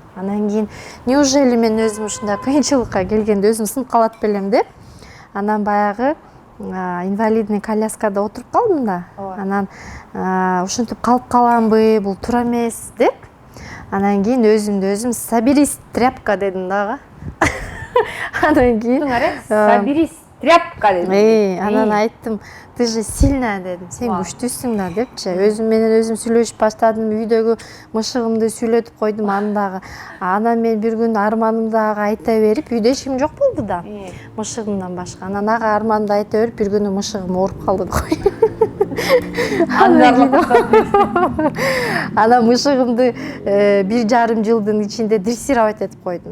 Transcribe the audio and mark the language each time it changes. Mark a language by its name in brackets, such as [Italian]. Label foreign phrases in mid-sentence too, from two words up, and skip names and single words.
[Kyrgyz] Анан кийин неужели мен өзүм ушундай кыйынчылыкка келгенде өзүм сынып калат белем деп, анан баягы инвалидный коляскада отуруп калдым да. Анан ушинтип калып каламбы, бул туура эмес деп. Анан кийин өзүмдү өзүм [Russian] соберись, тряпка [Kyrgyz] дедим дагы. Анан кийин [Russian] соберись, тряпка дедим. [Kyrgyz] Анан айттым, [Russian] ты же сильная [Kyrgyz] дедим, сен күчтүүсүң да депчи. Өзүм менен өзүм сүйлөшүп баштадым, үйдөгү мышыгымды сүйлөтүп койдум андагы. Анан мен бир күн арманымды ага айта берип, үйдө эч ким жок болду да. Мышыгымдан башка. Анан ага арманымды айта берип, бир күнү мышыгым ооруп калды го. Анан мышыгымды 1,5 жылдын ичинде дрессировать этип койдум.